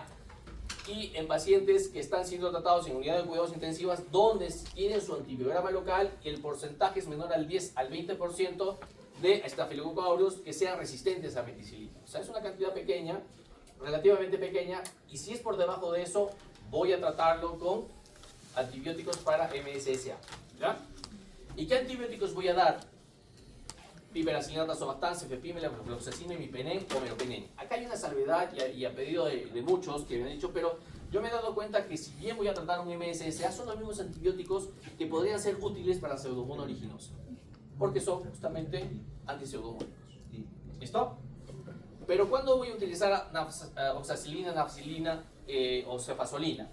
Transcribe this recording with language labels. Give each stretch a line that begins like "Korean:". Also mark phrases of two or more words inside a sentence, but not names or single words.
Spanish: Y en pacientes que están siendo tratados en unidades de cuidados intensivas donde tienen su antibiograma local y el porcentaje es menor al 10 al 20% de Staphylococcus aureus que sean resistentes a meticilina. O sea, es una cantidad pequeña, relativamente pequeña, y si es por debajo de eso, voy a tratarlo con antibióticos para MSSA. ¿Ya? ¿Y qué antibióticos voy a dar? Piperacillina, tazobactam, cefepime, fluoxacino, imipenem o meropenem. Acá hay una salvedad y a pedido de muchos que me han dicho, pero yo me he dado cuenta que si bien voy a tratar un MSSA, son los mismos antibióticos que podrían ser útiles para Pseudomonas aeruginosa, porque son justamente antipseudomónicos. ¿Listo? Pero ¿cuándo voy a utilizar oxacilina, nafcilina o cefazolina?